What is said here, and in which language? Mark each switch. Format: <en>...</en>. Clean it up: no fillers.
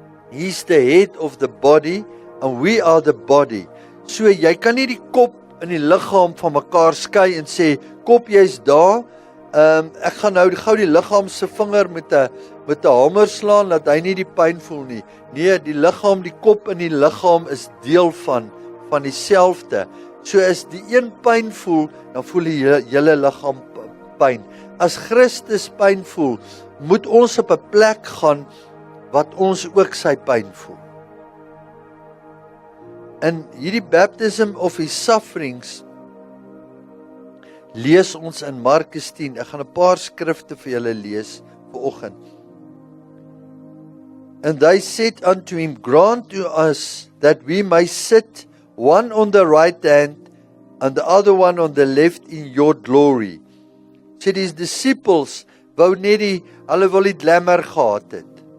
<en>He's the head of the body and we are the body.</en> <af>So jy kan nie die kop in die liggaam van mekaar skei en sê, kop jy's daar, ek gaan nou gou die liggaam se vinger met 'n hamer slaan, dat hy nie die pyn voel nie. Nee, die liggaam, die kop in die liggaam is deel van dieselfde. So as die een pyn voel, dan voel die hele liggaam pyn. As Christus pyn voel, moet ons op 'n plek gaan wat ons ook sy pyn voel. En hierdie</af> <en>baptism of his sufferings</en> <af>lees ons in Markus 10. Ek gaan 'n paar skrifte vir julle lees vanoggend.</af> <en>And they said unto him, grant to us that we may sit one on the right hand and the other one on the left in your glory.</en> <af>So die disciples wou net hulle wil die glamour gehad het.</af>